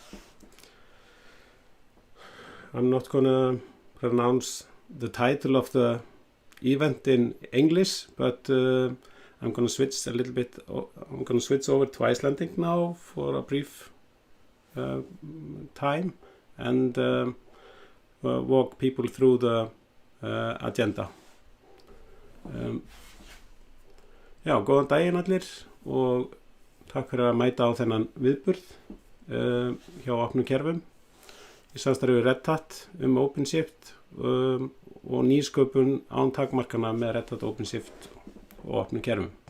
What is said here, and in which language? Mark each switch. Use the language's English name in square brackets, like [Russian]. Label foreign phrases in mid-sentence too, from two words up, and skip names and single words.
[English] I'm not going to pronounce the title of the event in English, but I'm going to switch a little bit. I'm going to switch over to Icelandic now for a brief time and walk people through the agenda. [Icelandic] Já, góðan daginn allir og takk fyrir að mæta á þennan viðburð hjá Opnum Kerfum. Í samstarfi við RedHat OpenShift og Nýsköpun án takmarkanna með RedHat OpenShift og Opnum Kerfum.